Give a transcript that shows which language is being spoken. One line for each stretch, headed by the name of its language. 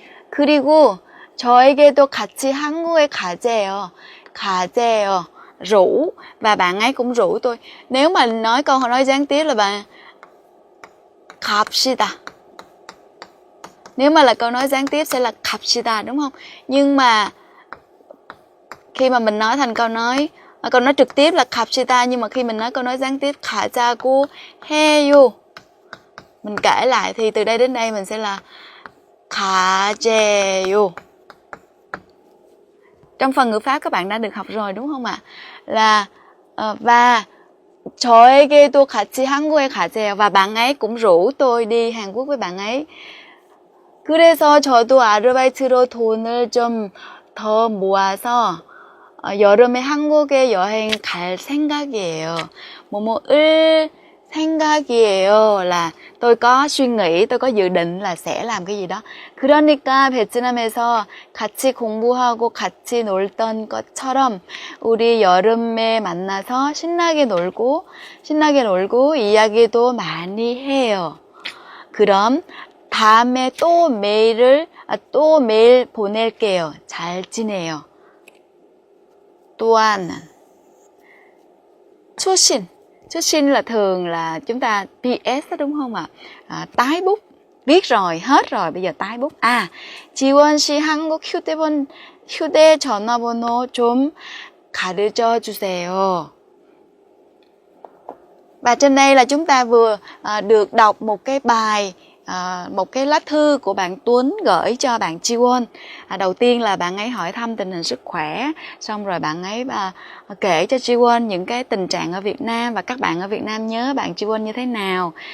Korean: 그리고 저에게도 같이 한국에 가재요.
Vietnamese: 가재요. Rủ, và bạn ấy cũng rủ tôi. Nếu mà nói câu nói gián tiếp là bạn 갑시다. Nếu mà là câu nói gián tiếp sẽ là 갑시다, đúng không? Nhưng mà khi mà mình nói thành câu nói trực tiếp là 갑시다, nhưng mà khi mình nói câu nói gián tiếp
Korean: 가자고 해요,
Vietnamese: mình kể lại thì từ đây đến đây mình sẽ là 가재요. Trong phần ngữ pháp các bạn đã được học rồi đúng không ạ? Là và
Korean: 저에게도 같이 한국에 가재요.
Vietnamese: Và bạn ấy cũng rủ tôi đi Hàn Quốc với bạn ấy.
Korean: 그래서 저도 아르바이트로 돈을 좀 더 모아서 여름에 한국에 여행 갈 생각이에요. 뭐뭐을 생각이에요
Vietnamese: là tôi có suy nghĩ, tôi có dự định là sẽ làm cái gì đó.
Korean: 그러니까 베트남에서 같이 공부하고 같이 놀던 것처럼 우리 여름에 만나서 신나게 놀고 이야기도 많이 해요. 그럼 다음에 또 메일 보낼게요. 잘 지내요. 또 하나는 추신
Vietnamese: là thường là chúng ta PS đó, đúng không ạ? Tái bút, viết rồi, hết rồi, bây giờ tái bút.
Korean: 지원 씨 한국 휴대전화번호 좀 가르쳐 주세요.
Vietnamese: Và trên đây là chúng ta vừa được đọc một cái bài, một cái lá thư của bạn Tuấn gửi cho bạn Jiwon. Đầu tiên là bạn ấy hỏi thăm tình hình sức khỏe, xong rồi bạn ấy kể cho Jiwon những cái tình trạng ở Việt Nam và các bạn ở Việt Nam nhớ bạn Jiwon như thế nào.